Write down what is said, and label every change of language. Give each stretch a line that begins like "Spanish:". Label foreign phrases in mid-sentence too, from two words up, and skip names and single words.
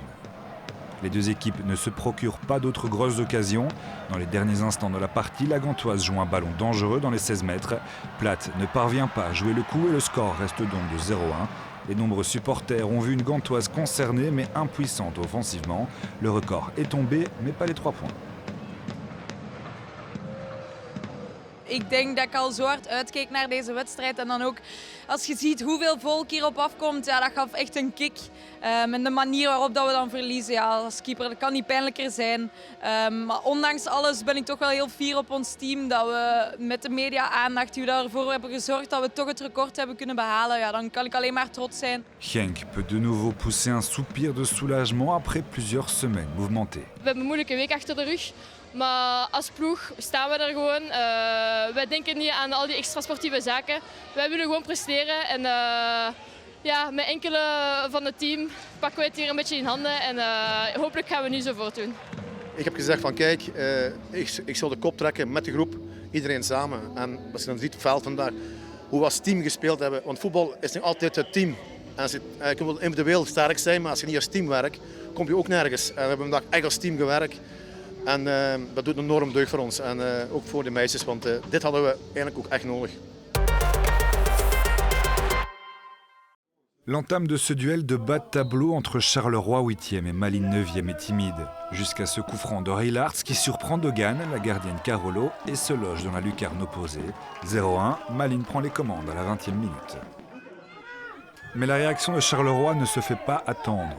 French: Les deux équipes ne se procurent pas d'autres grosses occasions. Dans les derniers instants de la partie, la Gantoise joue un ballon dangereux dans les 16 mètres. Platt ne parvient pas à jouer le coup et le score reste donc de 0-1. Les nombreux supporters ont vu une Gantoise concernée mais impuissante offensivement. Le record est tombé, mais pas les 3 points.
Dutch: Ik denk dat ik al zo hard uitkeek naar deze wedstrijd. En dan ook als je ziet hoeveel volk hierop afkomt, ja, dat gaf echt een kick. En de manier waarop dat we dan verliezen, ja, als keeper, dat kan niet pijnlijker zijn. Maar ondanks alles ben ik toch wel heel fier op ons team. Dat we met de media-aandacht die we daarvoor hebben gezorgd dat we toch het record hebben kunnen behalen. Ja, dan kan ik alleen maar trots zijn.
French: Genk peut de nouveau pousser un soupir de soulagement après plusieurs semaines mouvementées.
Dutch: We hebben een moeilijke week achter de rug. Maar als ploeg staan we er gewoon. Wij denken niet aan al die extra sportieve zaken. Wij willen gewoon presteren. En ja, met enkele van het team pakken we het hier een beetje in handen. En hopelijk gaan we nu zo voortdoen. Ik heb gezegd van kijk, ik zal de kop trekken met de groep. Iedereen samen. En als je dan ziet op het veld vandaag hoe we als team gespeeld hebben. Want voetbal is nog altijd het team. En je kunt wel individueel sterk zijn, maar als je niet als team werkt, kom je ook nergens. En we hebben vandaag echt als team gewerkt. En dat doet een enorm deugd voor ons en ook voor de meisjes, want dit hadden we eigenlijk ook echt nodig.
French: L'entame de ce duel de bas de tableau entre Charleroi 8e et Malines 9e est timide, jusqu'à ce coup franc de Reilards qui surprend Dogan, la gardienne Carolo, et se loge dans la lucarne opposée. 0-1, Malines prend les commandes à la 20e minute. Mais la réaction de Charleroi ne se fait pas attendre.